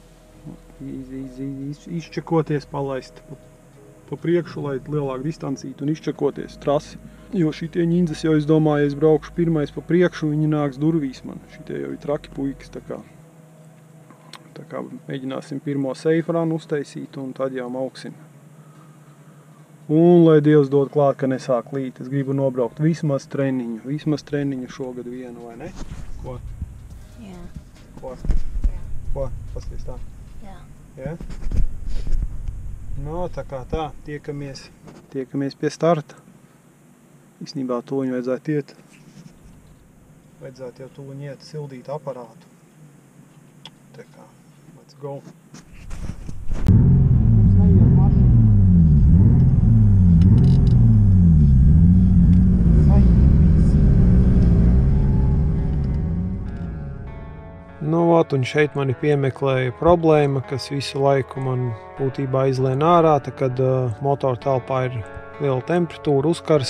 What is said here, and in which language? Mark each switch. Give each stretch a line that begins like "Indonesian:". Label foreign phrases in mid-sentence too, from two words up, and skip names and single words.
Latvian: Izčakoties, palaist pa priekšu, lai lielāku distancītu un izčakoties trasi. Jo šitie ņindzes jau, es domāju, ja es braukšu pirmais pa priekšu, viņi nāks durvīs man. Šitie jau ir traki puikas, tā kā mēģināsim pirmo
English: safe run
Latvian: uztaisīt un tad jau mauksim. Un, lai Dievs dod klāt, ka nesāk līt, es gribu nobraukt vismaz treniņu šogad vienu, vai ne? Ko? Jā. Ko? Jā. Ko? Pasties tā? Jā. Ja? No, tā kā tā, tiekamies pie starta. Īstenībā tuliņu vajadzētu iet. Vajadzētu jau tuliņu iet sildīt aparātu. Tā kā,
English: let's go.
Latvian: Mums neiet mašina. Nu, un šeit mani piemeklēja problēma, kas visu laiku man būtībā izlien ārā, tā kad motora telpā ir liela temperatūra, uzkarst.